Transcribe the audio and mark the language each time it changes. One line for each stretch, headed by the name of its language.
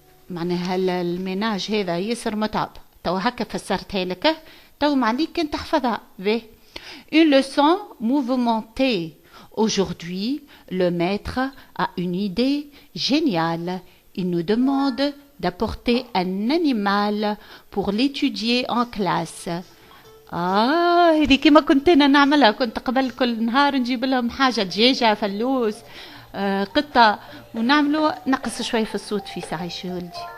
Arabic: معناها الميناج هذا ياسر متعب تو هكا فسرتها لك تو معليك كنت تحفظها به
French: une leçon mouvementée. Aujourd'hui, le maître a une idée géniale. Il nous demande d'apporter un animal pour l'étudier en classe.
Arabic: هذه كما كنت أنا نعملها كنت قبل كل نهار نجيب لهم حاجة دجاجة فلوس قطة ونعملوا نقص شوي في الصوت في ساعة شو ولدي